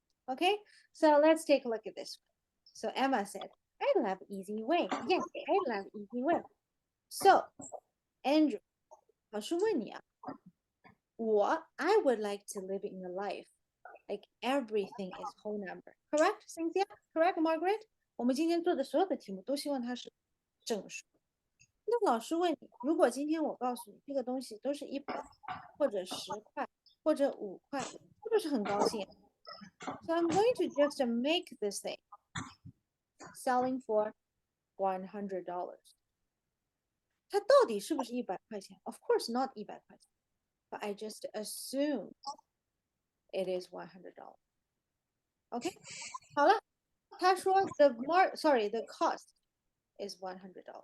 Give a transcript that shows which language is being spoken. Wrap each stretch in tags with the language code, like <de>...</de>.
<en>Okay, so let's take a look at this one. So Emma said, I love easy way. Yes, I love easy way. So, Andrew, 老师问你啊， I would like to live in a life like everything is whole number. Correct, Cynthia? Correct, Margaret?</en> <zh>我们今天做的所有的题目都希望它是整数。那老师问你，如果今天我告诉你这个东西都是100或者10块或者5块，是不是很高兴？ So I'm going to just make this thing selling for $100. 它到底是不是100块钱？ Of course not 100块钱。</zh> <en>But I just assume it is $100. Okay, 好了，他说 the cost is $100.</en>